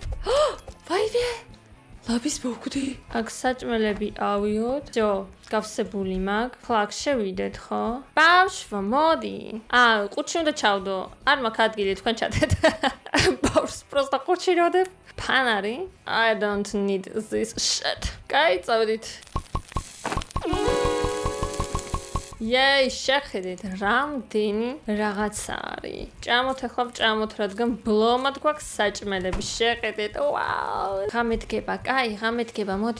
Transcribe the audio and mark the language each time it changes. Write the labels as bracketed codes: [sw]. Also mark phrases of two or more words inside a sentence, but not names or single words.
[ka] ვაიმე! ლაბის მოკვდი. აქ საჭმელები ავიოთ. ჯო, გავსებული მაქვს. ხლაკ შევიდეთ, ხო? ბავშვო, მოდი. ყუთში უნდა ჩავდო. არ მაქვს ადგილი, თქვენ ჩადეთ. ბავშვს პროსტა ყუთში როდებ. ფანარი? [en] I don't need this shit. [ka] კაი, წავედით. Yey, შეხედეთ, რამდენი რაღაცა არის. ჭამოთ ახლა, რადგან ბლომად გვაქვს საჭმელები. შეხედეთ, ვაუ. ღამედგება, კაი, მოდი.